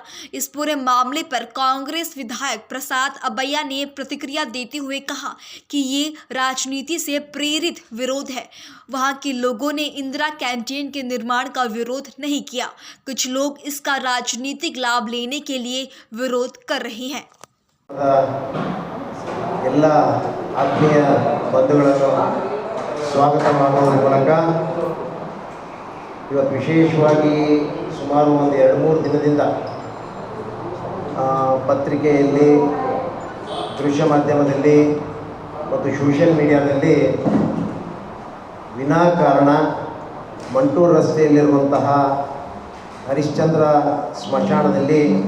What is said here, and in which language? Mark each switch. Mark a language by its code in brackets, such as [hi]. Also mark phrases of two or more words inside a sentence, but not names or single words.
[hi] इस पूरे मामले पर कांग्रेस विधायक प्रसाद अबैया ने प्रतिक्रिया देते हुए कहा कि ये राजनीति से प्रेरित विरोध है। वहां के लोगों ने इंदिरा कैंटीन के निर्माण का विरोध नहीं किया। कुछ लोग इसका राजनीतिक लाभ लेने के लिए विरोध कर रहे हैं। [kn] ಎಲ್ಲ ಆತ್ಮೀಯ ಬಂಧುಗಳನ್ನು ಸ್ವಾಗತ ಮಾಡುವ ಮೂಲಕ ಇವತ್ತು ವಿಶೇಷವಾಗಿ ಸುಮಾರು ಒಂದು 2-3 ದಿನದಿಂದ ಪತ್ರಿಕೆಯಲ್ಲಿ, ದೃಶ್ಯ ಮಾಧ್ಯಮದಲ್ಲಿ ಮತ್ತು [en] social mediaದಲ್ಲಿ [kn] ವಿನಾಕಾರಣ ಮಂಟೂರು ರಸ್ತೆಯಲ್ಲಿರುವಂತಹ ಹರಿಶ್ಚಂದ್ರ ಸ್ಮಶಾನದಲ್ಲಿ